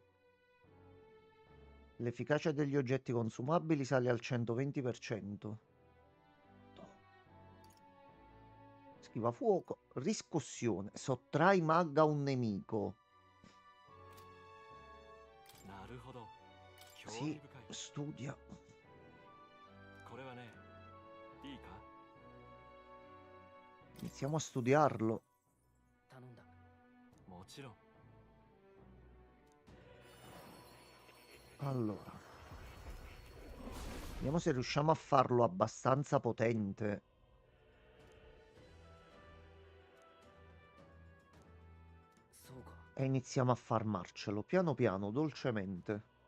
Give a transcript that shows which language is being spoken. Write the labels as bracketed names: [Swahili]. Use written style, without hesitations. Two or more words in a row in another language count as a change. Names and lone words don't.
[Italian] L'efficacia degli oggetti consumabili sale al 120%. Schiva fuoco. Riscossione. Sottrai mag a un nemico. Sì, studia. [Japanese] これはね、いいか？ [Italian] Iniziamo a studiarlo. [Japanese] 頼んだ。もちろん。 [Italian] Allora. Vediamo se riusciamo a farlo abbastanza potente. E iniziamo a farmarcelo piano piano, dolcemente.